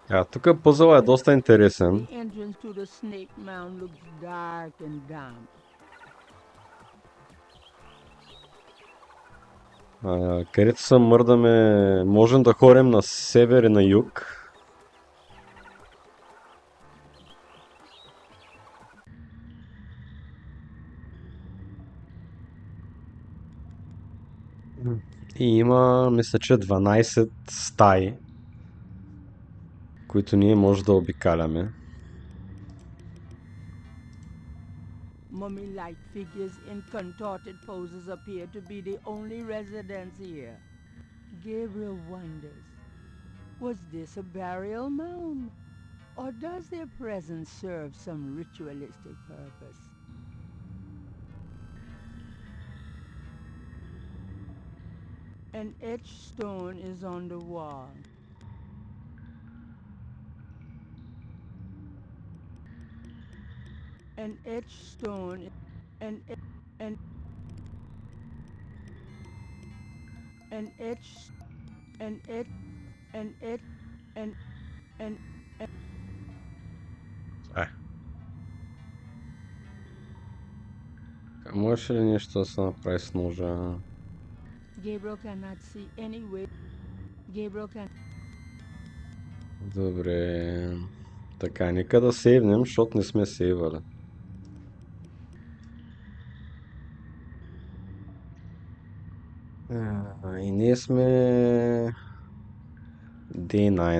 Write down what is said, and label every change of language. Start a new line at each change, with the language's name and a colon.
Bulgarian: Тук пъзъл е доста интересен.
English: The entrance to the snake mound looks dark and damp.
Bulgarian: Където се мърдаме, можем да ходим на север и на юг. И има, мисля, че 12 стаи, които ние може да обикаляме.
English: Mummy-like figures in contorted poses appear to be the only residents here. Gabriel wonders, was this a burial mound? Or does their presence serve some ritualistic purpose? An etched stone is on the wall. An etched stone, an etched, an et, an et, an.
Bulgarian: Може ли нещо да се направи с ножа?
English: Gabriel cannot see any way. Gabriel can.
Bulgarian: Добре. Така, нека да сейвнем, защото не сме сейвали. И ние сме Day 9.